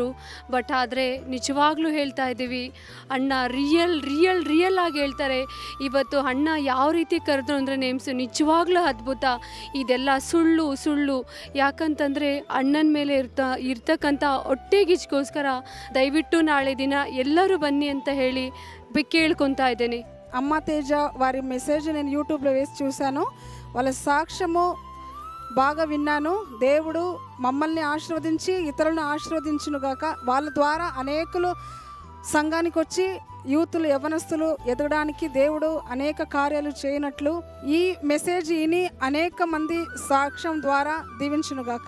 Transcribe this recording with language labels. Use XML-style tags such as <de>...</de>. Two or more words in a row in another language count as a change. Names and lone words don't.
<kn>ಬಟ್ ಆದರೆ ನಿಜವಾಗ್ಲೂ ಹೇಳ್ತಾ ಇದ್ದೀವಿ, ಅಣ್ಣ ರಿಯಲ್ ಆಗಿ ಹೇಳ್ತಾರೆ. ಇವತ್ತು ಅಣ್ಣ ಯಾವ ರೀತಿ ಕರೆದ್ರು ಅಂದರೆ ನೇಮ್ಸು ನಿಜವಾಗ್ಲೂ ಅದ್ಭುತ. ಇದೆಲ್ಲ ಸುಳ್ಳು. ಯಾಕಂತಂದರೆ ಅಣ್ಣನ ಮೇಲೆ ಇರ್ತಕ್ಕಂಥ ಹೊಟ್ಟೆಗಿಚ್ಗೋಸ್ಕರ ದಯವಿಟ್ಟು ನಾಳೆ ದಿನ ಎಲ್ಲರೂ ಬನ್ನಿ ಅಂತ ಹೇಳಿ ಕೇಳ್ಕೊತಾ ಇದ್ದೇನೆ.</kn> <te>అమ్మ తేజ వారి మెసేజ్ నేను యూట్యూబ్లో వేసి చూశాను. వాళ్ళ సాక్ష్యము బాగా విన్నాను. దేవుడు మమ్మల్ని ఆశీర్వదించి ఇతరులను ఆశీర్వదించునుగాక. వాళ్ళ ద్వారా అనేకులు సంఘానికి వచ్చి యూతులు యవనస్తులు ఎదగడానికి దేవుడు అనేక కార్యాలు చేయనట్లు ఈ మెసేజ్ విని అనేక మంది సాక్ష్యం ద్వారా దీవించునుగాక.</te>